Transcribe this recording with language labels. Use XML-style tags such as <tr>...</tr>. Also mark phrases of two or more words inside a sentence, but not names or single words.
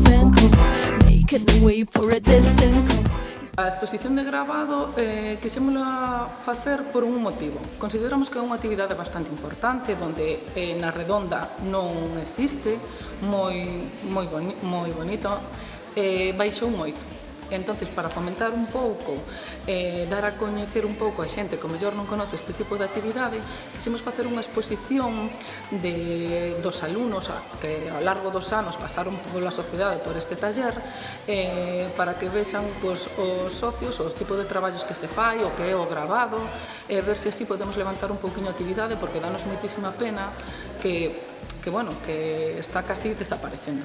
<en>coast, making a way for a distant coast.</en> <gl>A exposición de gravado quixémola facer por un motivo. Consideramos que é unha actividade bastante importante, onde na redonda non existe, moi bonito, baixou moito. Entonces, para fomentar un pouco, dar a coñecer un pouco a xente que mellor non conoce este tipo de actividade, quixemos facer unha exposición dos alumnos que ao largo dos anos pasaron pola sociedade por este taller, para que vexan os socios, o tipo de traballos que se fai, o que é o gravado, ver se así podemos levantar un pouquiño a actividade, porque danos moitísima pena que está casi desaparecendo.</gl>